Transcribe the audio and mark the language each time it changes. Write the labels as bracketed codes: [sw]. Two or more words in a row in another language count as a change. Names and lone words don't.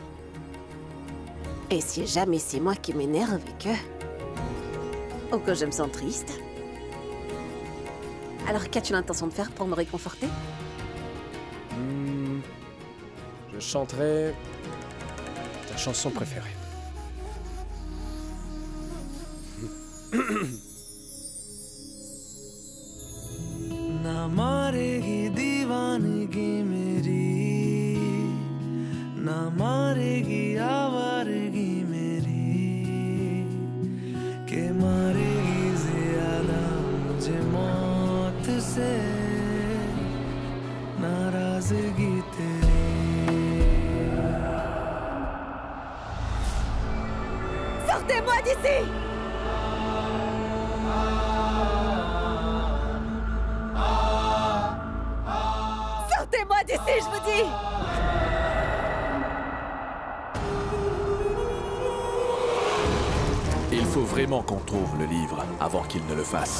[fr] Et si jamais c'est moi qui m'énerve et que... ou que je me sens triste? Alors qu'as-tu l'intention de faire pour me réconforter? Je chanterai ta chanson préférée. [hi] ना मारेगी दीवानगी मेरी, ना मारेगी आवारगी मेरी, के मारेगी ज्यादा मुझे मौत से नाराजगी तेरी। [fr] Sortez-moi d'ici! Sortez-moi d'ici, je vous dis! Il faut vraiment qu'on trouve le livre avant qu'il ne le fasse.